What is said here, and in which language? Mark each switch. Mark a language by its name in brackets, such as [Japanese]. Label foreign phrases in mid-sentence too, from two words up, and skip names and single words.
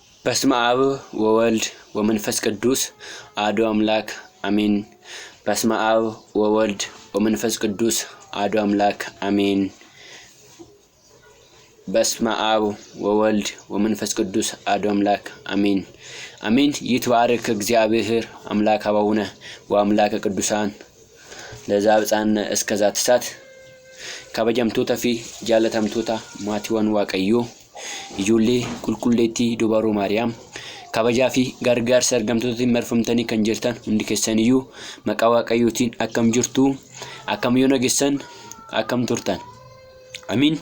[Geez] በስመ አብ ወወልድ ወመንፈስ ቅዱስ አሐዱ አምላክ አሜን። በስመ አብ ወወልድ ወመንፈስ ቅዱስ አሐዱ አምላክ አሜን። በስመ አብ ወወልድ ወመንፈስ ቅዱስ አሐዱ አምላክ አሜን አሜን። ይትባረክ እግዚአብሔር አምላክ አበውነ ወአምላከ ቅዱሳን ለዛብፃን እስከዛት ሰዓት [Oromo] kabajamtoota fi jaalatamtoota maatiiwwan waaqayyoo ijoollee qulqulleettii dubaroo maariyaam kabajaa fi gargaarsa argamtootaatiin marfamtanii kan jirtan hundi keessaniyyuu maqaa waaqayyootiin akkam jirtu akkam yoo nageessan akkam turtan amiin.